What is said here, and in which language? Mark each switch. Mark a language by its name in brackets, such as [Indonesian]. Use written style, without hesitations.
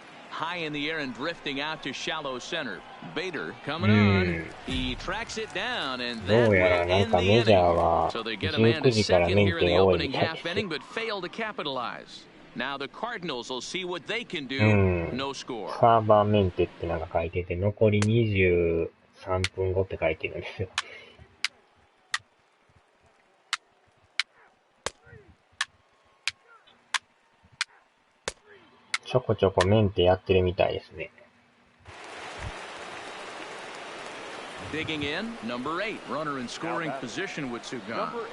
[English] High in the air and drifting out to shallow center. Bader coming on. He tracks it down and that will end the inning. So they get a man to second here in the opening half inning, but fail to capitalize. Now the Cardinals will see what they can do. No score. [Japanese] サーバーメンテってなんか書いてて、残り23分後って書いてるんですよ。ちょこちょこメンテやってるみたいですね。 [English] Digging in, number 8, runner in scoring position with Sugan.